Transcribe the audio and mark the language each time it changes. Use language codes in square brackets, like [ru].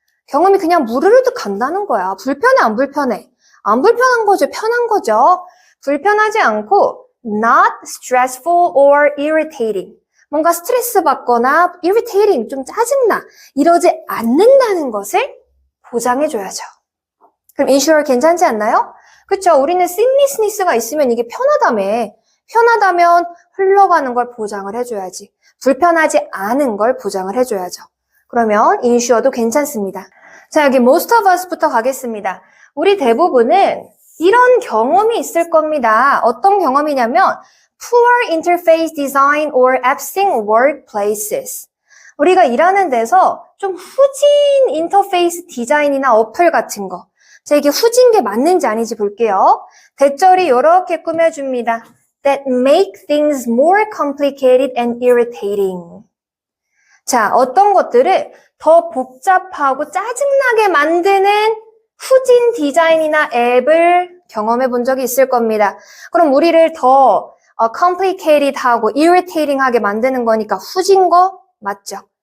[ko] 경험이 그냥 무르르득 간다는 거야. 불편해, 안 불편해? 안 불편한 거죠. 편한 거죠. 불편하지 않고 [en] not stressful or irritating. [ko] 뭔가 스트레스 받거나 irritating, 좀 짜증나. 이러지 않는다는 것을 보장해줘야죠. 그럼 ensure 괜찮지 않나요? 그렇죠. 우리는 seamlessness가 있으면 이게 편하다며. 편하다면 흘러가는 걸 보장을 해줘야지. 불편하지 않은 걸 보장을 해줘야죠. 그러면 ensure도 괜찮습니다. 자, 여기 [en] most of us [ko] 부터 가겠습니다. 우리 대부분은 이런 경험이 있을 겁니다. 어떤 경험이냐면 [en] poor interface design or absent workplaces. [ko] 우리가 일하는 데서 좀 후진 인터페이스 디자인이나 어플 같은 거. 자, 이게 후진 게 맞는지 아닌지 볼게요. 대절이 이렇게 꾸며줍니다. [en] That make things more complicated and irritating. [ko] 자, 어떤 것들을 더 복잡하고 짜증나게 만드는 후진 디자인이나 앱을 경험해 본 적이 있을 겁니다. 그럼 우리를 더 complicated하고 irritating하게 만드는 거니까 후진 거 맞죠?